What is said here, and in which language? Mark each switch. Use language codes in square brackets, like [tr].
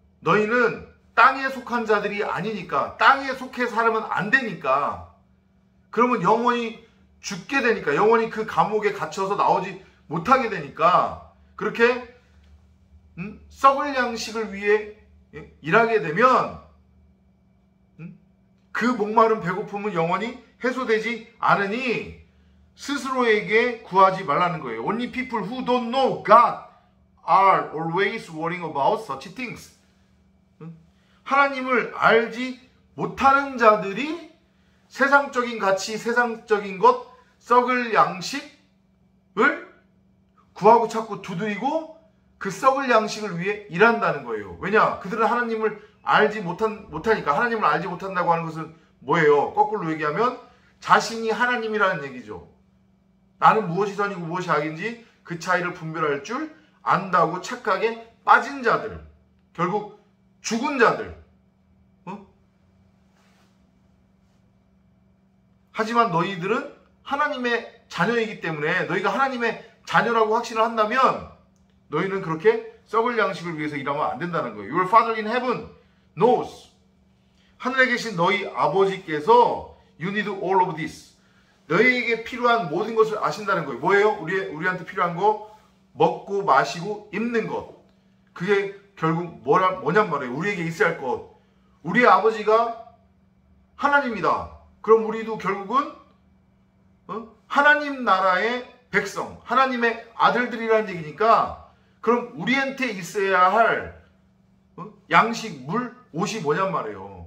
[ko] 너희는 땅에 속한 자들이 아니니까, 땅에 속해 살면 안 되니까, 그러면 영원히 죽게 되니까, 영원히 그 감옥에 갇혀서 나오지 못하게 되니까, 그렇게 썩을 양식을 위해 일하게 되면 그 목마른 배고픔은 영원히 해소되지 않으니 스스로에게 구하지 말라는 거예요. [en] Only people who don't know God are always worrying about such things. [ko] 하나님을 알지 못하는 자들이 세상적인 가치, 세상적인 것, 썩을 양식을 구하고 찾고 두드리고 그 썩을 양식을 위해 일한다는 거예요. 왜냐? 그들은 하나님을 알지 못하니까. 하나님을 알지 못한다고 하는 것은 뭐예요? 거꾸로 얘기하면 자신이 하나님이라는 얘기죠. 나는 무엇이 선이고 무엇이 악인지 그 차이를 분별할 줄 안다고 착각에 빠진 자들, 결국 죽은 자들. 하지만 너희들은 하나님의 자녀이기 때문에 너희가 하나님의 자녀라고 확신을 한다면 너희는 그렇게 썩을 양식을 위해서 일하면 안 된다는 거예요. [en] Your Father in heaven knows. [ko] 하늘에 계신 너희 아버지께서 [en] You need all of this. [ko] 너희에게 필요한 모든 것을 아신다는 거예요. 뭐예요? 우리한테 필요한 거 먹고 마시고 입는 것. 그게 결국 뭐냔 말이에요. 우리에게 있어야 할 것. 우리의 아버지가 하나님이다. 그럼 우리도 결국은 하나님 나라의 백성, 하나님의 아들들이라는 얘기니까 그럼 우리한테 있어야 할 양식, 물, 옷이 뭐냔 말이에요.